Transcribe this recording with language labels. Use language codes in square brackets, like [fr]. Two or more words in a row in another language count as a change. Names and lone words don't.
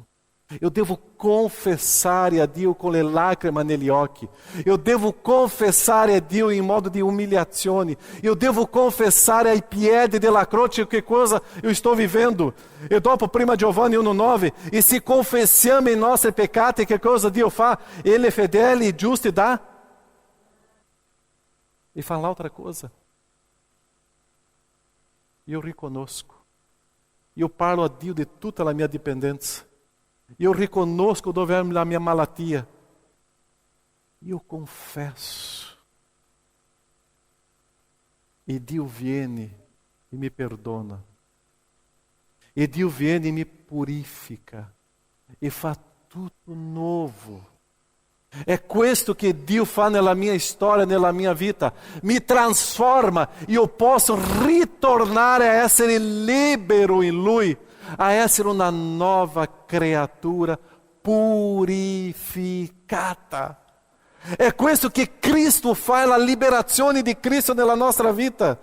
[it] Eu devo confessare a Dio com le lacrime negli occhi. Eu devo confessare a Dio in modo di umiliazione. Eu devo confessare ai piedi della croce che cosa [pt] eu estou vivendo. [it] E dopo prima Giovanni 1,9, e se confessiamo i nostri peccati, che cosa Dio fa? Ele è fedele e giusto e dà. E fa l'altra cosa. Eu riconosco. Eu parlo a Dio di tutta la mia dipendenza. Eu riconosco dove [pt] é a minha [it] malatia. E eu confesso. E Dio viene e me perdona. E Dio viene e me purifica. E fa tutto novo. É questo che Dio fa nella mia storia, nella mia vita. Mi trasforma e eu posso ritornare a essere libero in Lui. A essere una nova creatura purificata. É questo che Cristo fa, la liberazione di Cristo nella nostra vita.